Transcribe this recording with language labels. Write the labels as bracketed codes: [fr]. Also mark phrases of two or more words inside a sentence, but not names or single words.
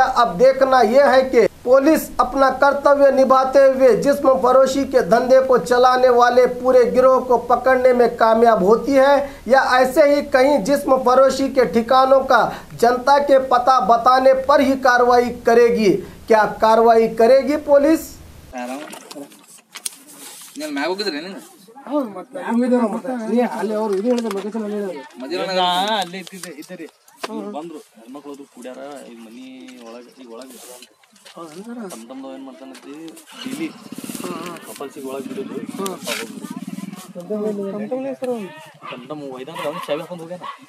[hi] अब देखना यह है कि पुलिस अपना कर्तव्य निभाते हुए जिस्म फरोशी के धंधे को चलाने वाले पूरे गिरोह को पकड़ने में कामयाब होती है या ऐसे ही कहीं जिस्म फरोशी के ठिकानों का जनता के पता बताने पर ही कार्रवाई करेगी। क्या कार्रवाई करेगी पुलिस? [kn] ಬಂದ್ರು ಹೆಣ್ಮಕ್ಳು ಕುಡ್ಯಾರ ಈಗ ಮನಿ ಒಳಗೆ ಈಗ ಒಳಗೆ ತಮ್ದಮ್ದವ್ ಏನು ಮಾಡ್ತಾನಂತಿ ಇಲ್ಲಿ ಕಪಲ್ಸಿಗೆ ಒಳಗೆ ಬಿಡೋದು ತಮ್ದಮ್ ಒಯ್ದಂದ್ರೆ ಅವ್ನು ಚಾವಿ ಹಾಕೊಂಡು ಹೋಗ್ಯಾನ.